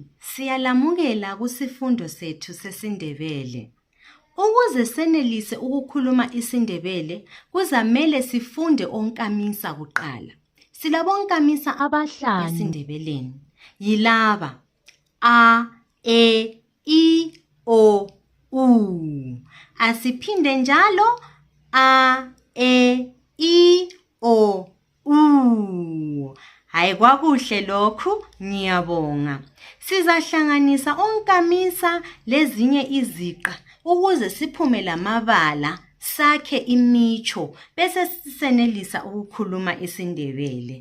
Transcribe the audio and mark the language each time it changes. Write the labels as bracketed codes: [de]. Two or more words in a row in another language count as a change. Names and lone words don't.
[nd] Siyalamukela kusifundo sethu sesiNdebele. Ukuze senelise ukukhuluma isiNdebele, kuzamele sifunde onkamisa kuqala. Silabonkamisa abahlanu esiNdebeleni. Yilaba: a, e, I, o, u. Asiphinde njalo: a, e, I, o, u. Hayi kwakuhle lokhu, ngiyabonga. Sizahlanganisa onkamisa lezinye iziqa ukuze siphume lamabala, sakhe imicho, bese sisenelisa ukukhuluma isiNdebele.